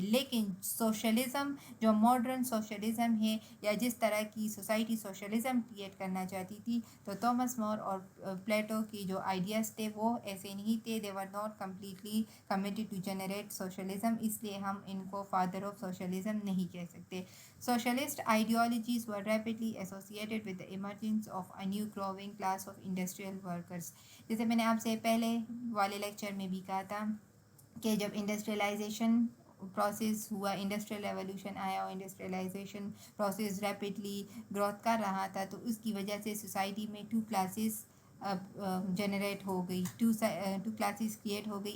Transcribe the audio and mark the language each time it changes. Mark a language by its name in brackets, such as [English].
[Urdu] لیکن سوشلزم جو modern socialism ہے یا جس طرح کی سوسائٹی سوشلزم کریٹ کرنا چاہتی تھی، تو تھامس مور اور پلیٹو کی جو آئیڈیاز تھے وہ ایسے نہیں تھے. [English] they were not completely committed to generate socialism، [Urdu] اس لیے ہم ان کو فادر آف سوشلزم نہیں کہہ سکتے. [English] Socialist ideologies were rapidly associated with the emergence of a new growing class of industrial workers. [Urdu] جیسے میں نے آپ سے پہلے والے لیکچر میں بھی کہا تھا کہ جب انڈسٹریلائزیشن پروسیس ہوا، انڈسٹریل ریولوشن آیا اور انڈسٹریلائزیشن پروسیس ریپڈلی گروتھ کر رہا تھا، تو اس کی وجہ سے سوسائٹی میں ٹو کلاسز جنریٹ ہو گئی، ٹو کلاسز کریٹ ہو گئی.